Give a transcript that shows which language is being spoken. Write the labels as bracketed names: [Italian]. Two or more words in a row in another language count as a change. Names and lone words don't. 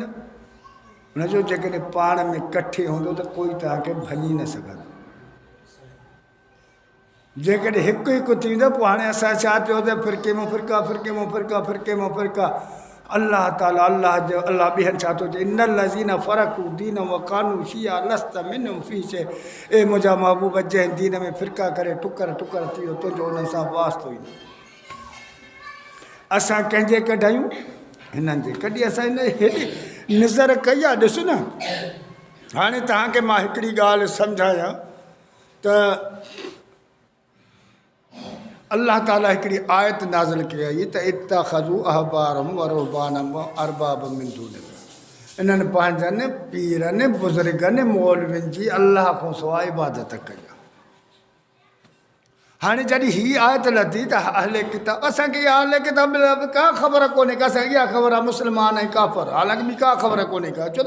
[Sindhi] हुनजो जेकॾहिं पाण में कठे हूंदो त कोई तव्हांखे भञी न सघंदो। जेकॾहिं हिकु हिकु थींदो, पोइ हाणे असां छा थियो त फ़िरके मां फ़िरका, फ़िरके मां फ़िरका, फ़िरके मां फ़िरका। अल्लाह ताला अल्लाह जो अल्लाह ॿियनि छा थो चए [Arabic] إن الذين فرقوا دين وكانوا شيعا لست منهم في شيء [Sindhi] ए मुंहिंजा महबूब जंहिं दीन में फ़िरका करे टुकर टुकर थी वियो तुंहिंजो उन्हनि सां वास्तो ई न असां कंहिंजे कढायूं हिननि जे कॾहिं असां हिन हेॾी नज़र कई आहे ॾिस न हाणे तव्हांखे मां हिकिड़ी ॻाल्हि सम्झायां त अल्लाह ताला हिकिड़ी आयत नाज़िल कई आहे त [Arabic] اتخذوا أحبارهم ورهبانهم وأربابا من دون الله [Sindhi] इन्हनि पंहिंजनि पीरनि बुज़ुर्गनि मौलवियुनि जी अल्लाह खां सवाइ इबादत कई आहे हाणे जॾहिं हीअ आयत लथी त अहले किताब असांखे इहा अहले किताब का ख़बर कोन्हे का असांखे इहा ख़बर आहे मुस्लमान ऐं काफ़र हालांकि ॿी का ख़बर कोन्हे का छो त